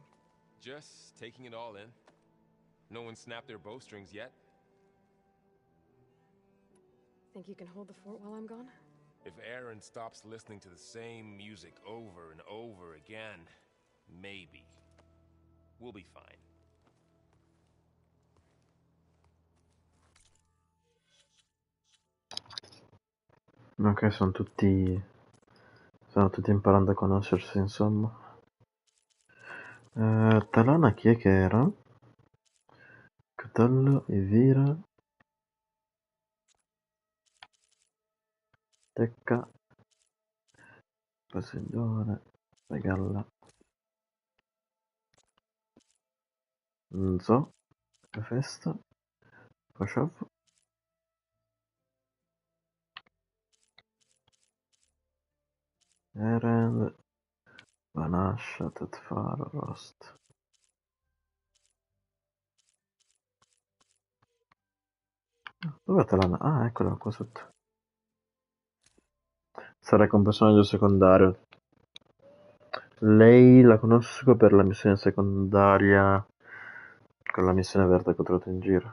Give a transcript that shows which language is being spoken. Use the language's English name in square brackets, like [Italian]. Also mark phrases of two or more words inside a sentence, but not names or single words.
[English] Just taking it all in. No one snapped their bowstrings yet. Think you can hold the fort while I'm gone? If Erend stops listening to the same music over and over again, maybe. We'll be fine. [Italian] Ok, stanno tutti imparando a conoscersi, insomma. Talana chi è che era? Kotallo, Evira, Tecca, Poseidone, Regalla, Nzo, Festa, Koshov, Erend, Vanascia, Tetfaro, Rost. Dov'è Talana? Ah, eccola qua sotto. Sarebbe un personaggio secondario. Lei la conosco per la missione secondaria con la missione verde che ho trovato in giro.